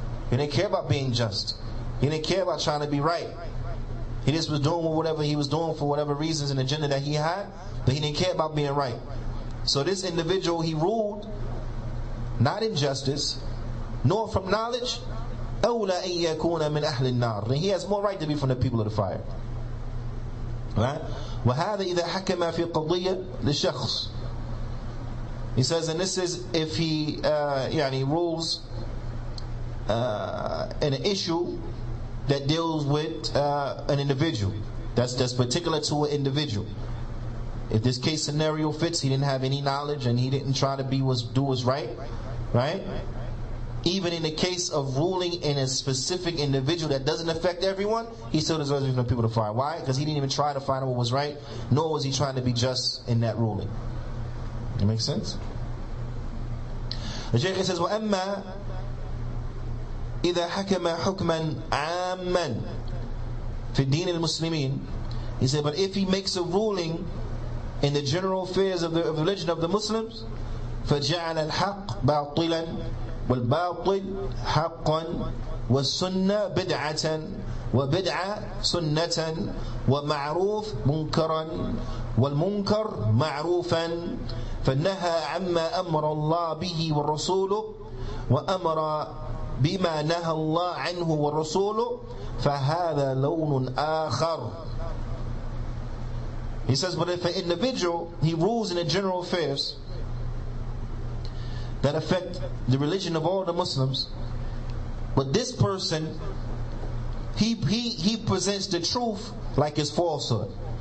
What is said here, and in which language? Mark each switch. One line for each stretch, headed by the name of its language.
English: He didn't care about being just. He didn't care about trying to be right. He just was doing whatever he was doing for whatever reasons and agenda that he had, but he didn't care about being right. So this individual, he ruled not in justice, nor from knowledge.
Arabic: أولى أن يكون من أهل النار.
English: And he has more right to be from the people of the fire. Right?
Arabic: وهذا إذا حكم في قضية للشخص.
English: He says, and this is if he rules in an issue that deals with an individual. That's particular to an individual. If this case scenario fits, he didn't have any knowledge and he didn't try to do what's right. Right? Even in the case of ruling in a specific individual that doesn't affect everyone, he still deserves to be from the people to fire. Why? Because he didn't even try to find out what was right, nor was he trying to be just in that ruling. That makes sense? The Shaykh says,
Arabic: وَأَمَّا إِذَا حَكَمَ حُكْمًا عَامًّا فِي الدِّينِ الْمُسْلِمِينَ.
English: He said, but if he makes a ruling in the general affairs of the religion of the Muslims,
Arabic: فَجَعَلَ الْحَقِّ بَاطِلًا وَالْبَاطِلِ حَقًّا وَالسُّنَّةِ بِدْعَةً وَبِدْعَةً سُنَّةً وَمَعْرُوفٌ مُنْكَرًا وَالْمُنْكَرُ مَعْرُوفًا فَنَهَى عَمَّا أَمَرَ اللَّهُ بِهِ وَالرَّسُولُ وَأَمَرَ بِمَا نَهَى اللَّهُ عَنْهُ وَالرَّسُولُ فَهَذَا لَوْنٌ آخَرٌ.
English: He says, but if an individual, he rules in the general affairs that affect the religion of all the Muslims, but this person, he presents the truth like it's falsehood.